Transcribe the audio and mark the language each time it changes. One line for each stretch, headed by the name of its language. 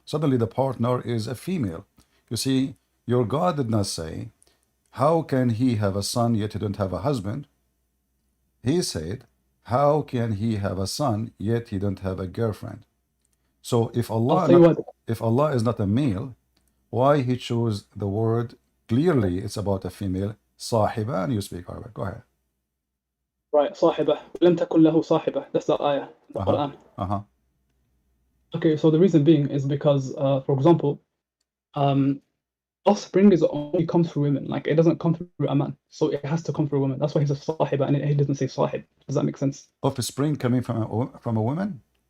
English: Suddenly the partner is a female. You see, your God did not say, how can he have a son yet he don't have a husband? He said, how can he have a son yet he don't have a girlfriend? So I'll tell you what. if Allah is not a male, why he chose the word clearly it's about a female, صاحبة, and you speak Arabic. Go ahead.
Arabic: Right, صاحبة ولم تكن له صاحبة.
English: That's the ayah, the Uh-huh. Quran. Uh-huh. Okay, so the reason being is because, for example, um, offspring is only comes through women. Like it doesn't come through a man, so it has to come through a woman. That's why he says صاحبة and he doesn't say صاحب. Does that make sense? Offspring coming from a woman?